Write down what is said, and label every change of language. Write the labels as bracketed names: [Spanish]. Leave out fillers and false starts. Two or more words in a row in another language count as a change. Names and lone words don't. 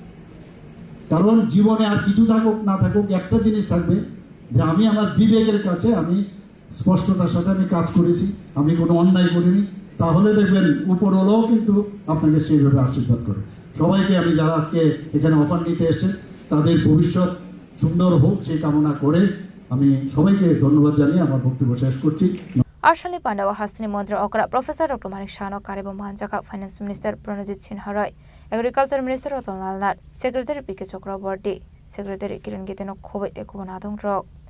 [Bangla] কারণ জীবনে আর কিছু থাকুক না থাকুক একটা জিনিস থাকবে যে আমি আমার বিবেকের কাছে আমি স্পষ্টতার সাথে আমি কাজ করেছি আমি কোনো অন্যায় করিনি তাহলে দেখবেন উপরওয়ালাও কিন্তু আপনাকে সেইভাবে আশীর্বাদ করে সবাইকে আমি যারা আজকে এখানে অফার নিতে এসেছেন তাদের ভবিষ্যৎ সুন্দর হোক সেই কামনা করে আমি সবাইকে ধন্যবাদ জানিয়ে আমার বক্তব্য শেষ করছি [Kok Borok] Arshali Pandawa Hasini Montri Okra Professor Dr. Manik Shahano Karibo Manjaka [English] Finance Minister [Kok Borok] Pranajit Sinharoy [English] Agriculture Minister [Kok Borok] Ratan Lalnat Secretary P.K. Chakraborty Secretary Kiran Giteno Khobe Tekubonadong Rok